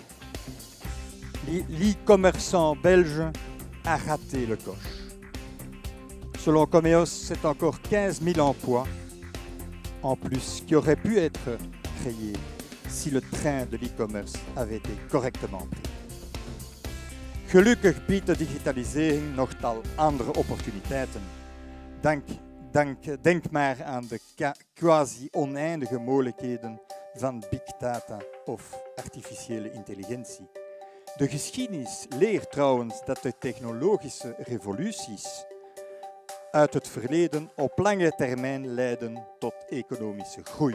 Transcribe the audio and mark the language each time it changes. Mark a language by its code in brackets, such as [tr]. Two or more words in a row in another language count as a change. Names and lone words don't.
[fr] L'e-commerçant belge a raté le coche. Selon Comeos, c'est encore 15 000 emplois en plus qui auraient pu être créés si le train de l'e-commerce avait été correctement pris. [nl] Gelukkig biedt de digitalisering nog tal andere opportuniteiten. Denk maar aan de quasi-oneindige mogelijkheden van [en] big data [nl] of artificiële intelligentie. De geschiedenis leert trouwens dat de technologische revoluties uit het verleden op lange termijn leiden tot economische groei.